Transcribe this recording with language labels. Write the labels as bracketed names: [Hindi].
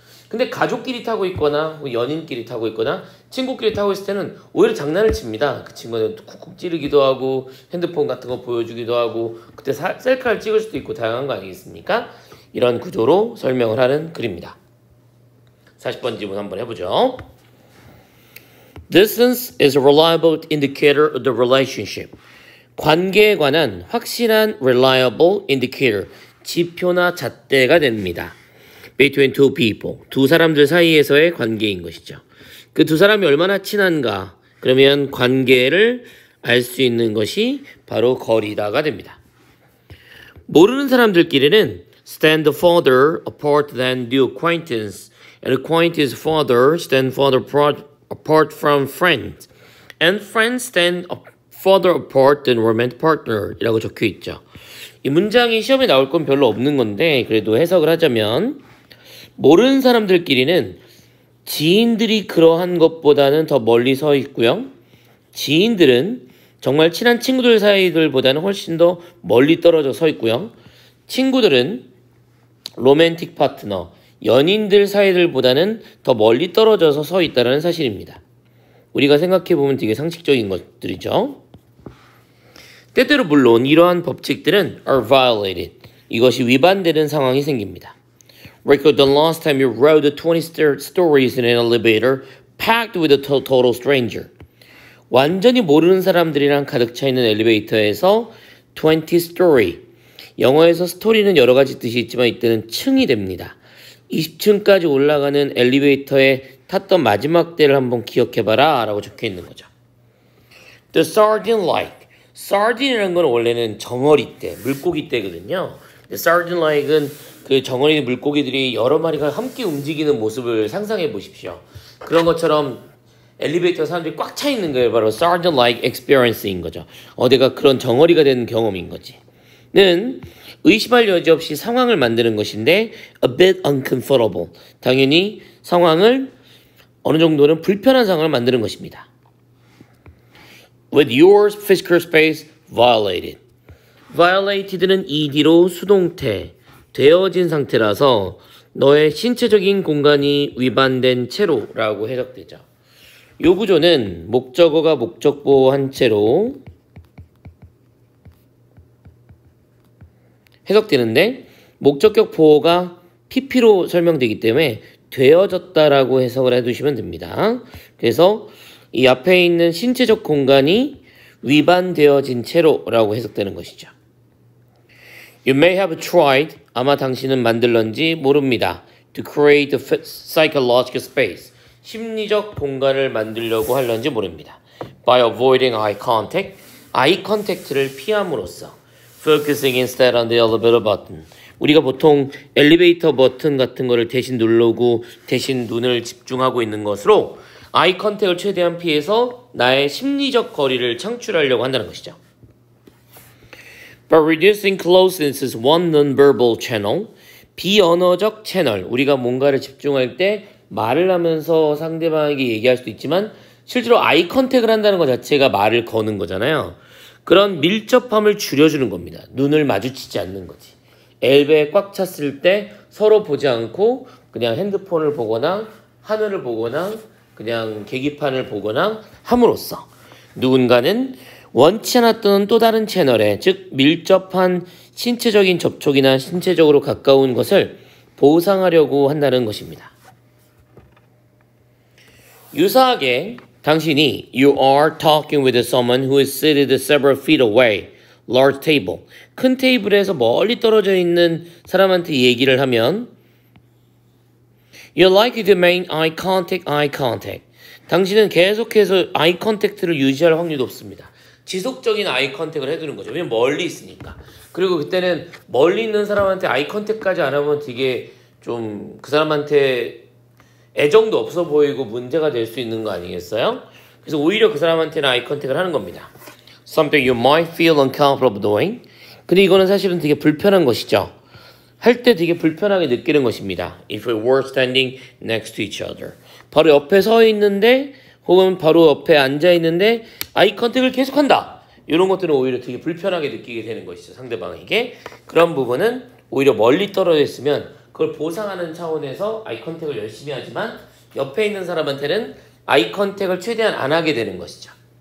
[Korean] 근데 가족끼리 타고 있거나 연인끼리 타고 있거나 친구끼리 타고 있을 때는 오히려 장난을 칩니다. 그 친구는 쿡쿡 찌르기도 하고 핸드폰 같은 거 보여주기도 하고 그때 셀카를 찍을 수도 있고 다양한 거 아니겠습니까? 이런 구조로 설명을 하는 글입니다. 40번 지문 한번 해보죠. [English] Distance is a reliable indicator of the relationship. [Korean] 관계에 관한 확실한 [English] reliable indicator, [Korean] 지표나 잣대가 됩니다. [English] Between two people, [Korean] 두 사람들 사이에서의 관계인 것이죠. 그 두 사람이 얼마나 친한가, 그러면 관계를 알 수 있는 것이 바로 거리다가 됩니다. 모르는 사람들끼리는 [English] stand farther apart than new acquaintance, and acquaintance farther stand farther apart from friends, and friends stand further apart than romantic partner [Korean] 이라고 적혀 있죠. 이 문장이 시험에 나올 건 별로 없는 건데 그래도 해석을 하자면 모르는 사람들끼리는 지인들이 그러한 것보다는 더 멀리 서 있고요. 지인들은 정말 친한 친구들 사이들보다는 훨씬 더 멀리 떨어져 서 있고요. 친구들은 로맨틱 파트너, 연인들 사이들보다는 더 멀리 떨어져서 서 있다는 사실입니다. 우리가 생각해보면 되게 상식적인 것들이죠. 때때로 물론 이러한 법칙들은 [English] are violated. [Korean] 이것이 위반되는 상황이 생깁니다. [English] Recall the last time you rode 20 stories in an elevator packed with a total stranger. [Korean] 완전히 모르는 사람들이랑 가득 차 있는 엘리베이터에서 20 story. 영어에서 스토리는 여러 가지 뜻이 있지만 이때는 층이 됩니다. 20층까지 올라가는 엘리베이터에 탔던 마지막 때를 한번 기억해봐라 라고 적혀 있는 거죠. [English] The sardine like. [Korean] sardin이라는 건 원래는 정어리 때, 물고기 때거든요. sardine like은 그 정어리 물고기들이 여러 마리가 함께 움직이는 모습을 상상해 보십시오. 그런 것처럼 엘리베이터 사람들이 꽉 차 있는 거예요. 바로 sardine like experience인 거죠. 어디가 그런 정어리가 되는 경험인 거지. 는 의심할 여지 없이 상황을 만드는 것인데 [English] a bit uncomfortable. [Korean] 당연히 상황을 어느 정도는 불편한 상황을 만드는 것입니다. [English] With your physical space violated. [Korean] violated는 ed로 수동태, 되어진 상태라서 너의 신체적인 공간이 위반된 채로라고 해석되죠. 이 구조는 목적어가 목적보호한 채로 해석되는데 목적격 보호가 PP로 설명되기 때문에 되어졌다라고 해석을 해두시면 됩니다. 그래서 이 앞에 있는 신체적 공간이 위반되어진 채로라고 해석되는 것이죠. [English] You may have tried, [Korean] 아마 당신은 만들런지 모릅니다. [English] To create a psychological space, [Korean] 심리적 공간을 만들려고 할런지 모릅니다. [English] By avoiding eye contact, [Korean] eye contact를 피함으로써 [English] focusing instead on the elevator button, [Korean] 우리가 보통 엘리베이터 버튼 같은 거를 대신 누르고 대신 눈을 집중하고 있는 것으로 아이 컨택을 최대한 피해서 나의 심리적 거리를 창출하려고 한다는 것이죠. [English] But reducing closeness is one non-verbal channel. [Korean] 비언어적 채널. 우리가 뭔가를 집중할 때 말을 하면서 상대방에게 얘기할 수도 있지만 실제로 아이 컨택을 한다는 것 자체가 말을 거는 거잖아요. 그런 밀접함을 줄여주는 겁니다. 눈을 마주치지 않는 거지. 엘베에 꽉 찼을 때 서로 보지 않고 그냥 핸드폰을 보거나 하늘을 보거나 그냥 계기판을 보거나 함으로써 누군가는 원치 않았던 또 다른 채널에, 즉 밀접한 신체적인 접촉이나 신체적으로 가까운 것을 보상하려고 한다는 것입니다. 유사하게 당신이 [English] You are talking with someone who is seated several feet away, large table. [Korean] 큰 테이블에서 멀리 떨어져 있는 사람한테 얘기를 하면 [English] You're likely to maintain eye contact. [Korean] 당신은 계속해서 아이 컨택트를 유지할 확률이 높습니다. 지속적인 아이 컨택을 해두는 거죠. 왜냐면 멀리 있으니까. 그리고 그때는 멀리 있는 사람한테 아이 컨택까지 안 하면 되게 좀 그 사람한테 애정도 없어 보이고 문제가 될 수 있는 거 아니겠어요? 그래서 오히려 그 사람한테는 아이 컨택을 하는 겁니다. [English] Something you might feel uncomfortable doing. [Korean] 근데 이거는 사실은 되게 불편한 것이죠. 할 때 되게 불편하게 느끼는 것입니다. [English] If we were standing next to each other. [Korean] 바로 옆에 서 있는데 혹은 바로 옆에 앉아 있는데 아이 컨택을 계속한다. 이런 것들은 오히려 되게 불편하게 느끼게 되는 것이죠. 상대방에게. 그런 부분은 오히려 멀리 떨어져 있으면 그걸 보상하는 차원에서 아이 컨택을 열심히 하지만 옆에 있는 사람한테는 아이 컨택을 최대한 안 하게 되는 것이죠.